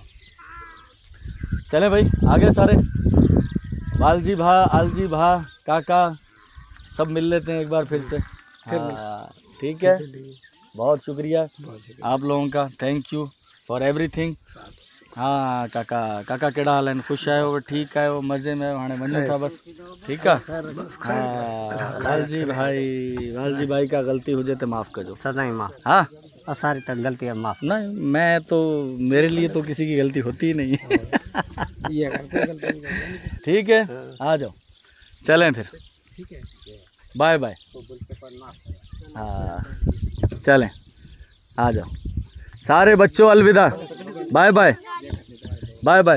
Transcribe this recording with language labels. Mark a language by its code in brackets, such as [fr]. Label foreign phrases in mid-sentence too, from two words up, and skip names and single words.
[hi] चलें भाई आगे सारे, वालजी भा, अलजी भा, काका सब मिल लेते हैं एक बार फिर से। ठीक है, बहुत शुक्रिया आप लोगों का, [en] thank you for everything. [sd] हाँ काका केड़ा हाल है, खुश आयो, ठीक आयो, मज़े में हाणे वञूं था बस। ठीकु आहे, हाँ वालजी भाई का गलती हुजे तो माफ़ कजो, सदाई माफ़। हाँ सारी तक गलती माफ़ [hi] नहीं, मैं तो, मेरे लिए तो किसी की गलती होती ही नहीं है। ठीक है, आ जाओ, चलें फिर, [en] bye bye. [hi] हाँ चलें, आ जाओ सारे बच्चों, अलविदा, [en] bye bye, bye bye.